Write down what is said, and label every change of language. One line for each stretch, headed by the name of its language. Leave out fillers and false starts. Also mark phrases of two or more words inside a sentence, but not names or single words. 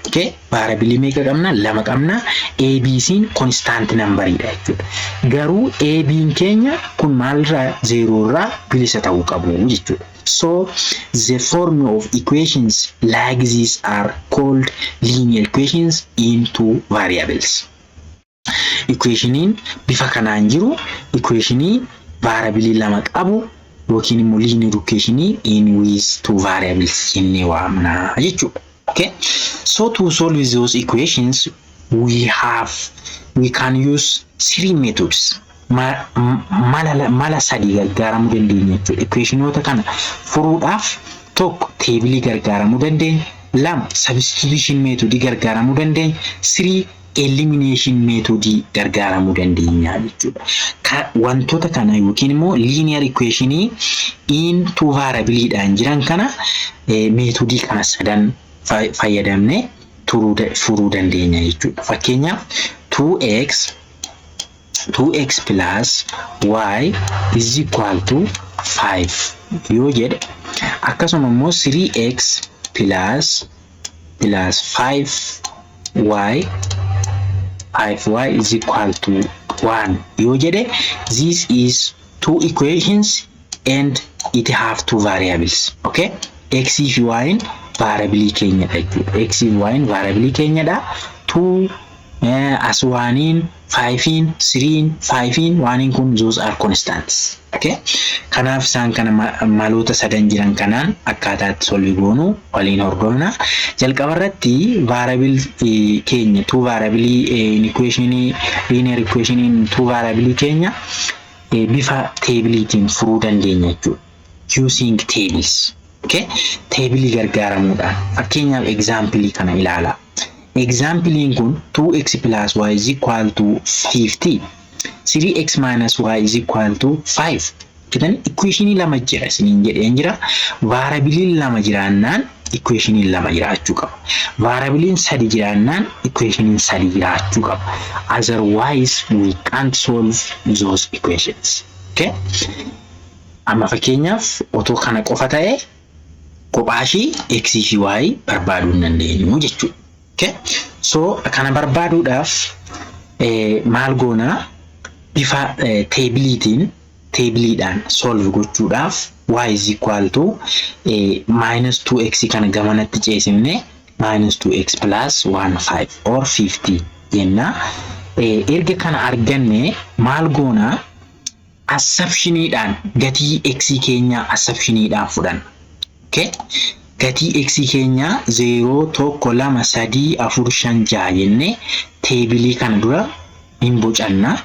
Oromo: Okay, variable meeqa qabna? Lama qabna. A B C constant number dha jechuudha. Garuu A B keenya kun maalirraa 0 irraa bilisa ta'uu qabu jechuudha.
English: So the form of equations like these are called linear equations in 2 variables.
Oromo: Equation bifa kanaan jiru equation variable lama qabu yookiin immoo
English: linear equation in with 2 variables
Oromo: jennee waamna jechuudha.
English: Okay, so to solve those equations we can use 3 methods.
Oromo: Mala sadi gargaaramuu dandeenya jechuudha. Equationota kana furuudhaaf tokko table gargaaramuu dandeenya, lama
English: substitution method
Oromo: gargaaramuu dandeenya, 3
English: elimination method
Oromo: gargaaramuu dandeenya jechuudha. Wantoota kana yookiin immoo
English: linear equation in 2 variable
Oromo: dhaan jiran kana method kana sadan fayyadamne furuu dandeenya jechuudha. Fakkeenyaaf
English: 2x plus y is equal to 5
Oromo: yoo jedhe, akkasuma immoo
English: 3x plus 5y is equal to 1
Oromo: yoo jedhe,
English: this is 2 equations and it have 2 variables.
Oromo: Okay, x fi y variable keenya dha jechuudha. X fi y variable keenya dha. 2 as 1 5 3 5 1 kun
English: those are constants.
Oromo: Okay, kanaaf isaan kana maloota sadan jiran kanaan akkaataa itti solve goonu waliin hordofna. Jalqaba irratti variable keenya 2 variable in equation
English: linear equation in 2 variable
Oromo: keenya bifa tableetiin furuu dandeenya jechuudha.
English: Using tables.
Oromo: Okay, table gargaaramuudhaan fakkeenyaaf example kana ilaala.
English: Example kun 2x plus y is equal to 50, 3x minus y is equal to 5.
Oromo: Kitan equation lama jira isiniin jedheen jira. Variable lama jiraannaan equation lama jiraachuu qaba. Variable sadi jiraannaan equation sadi jiraachuu qaba.
English: Otherwise we can't solve those equations.
Oromo: Okay, amma fakkeenyaaf otoo kana qofa ta'e kophaashii x fi y barbaaduu hin dandeenyu jechuudha. Okay, so kana barbaaduudhaaf maal goona? Bifa tableedhaan solve gochuudhaaf
English: y is equal to minus 2x
Oromo: kana gamanatti ceesifne
English: minus 2x plus 15 or 50
Oromo: jenna. Erga kana arganne maal goona? Assumptioniidhaan gatii x keenya assumptioniidhaan fudhanna. Okay, gatii x keenya 0 1 2 3 4 5 6 jenne table kana dura hin bocanna.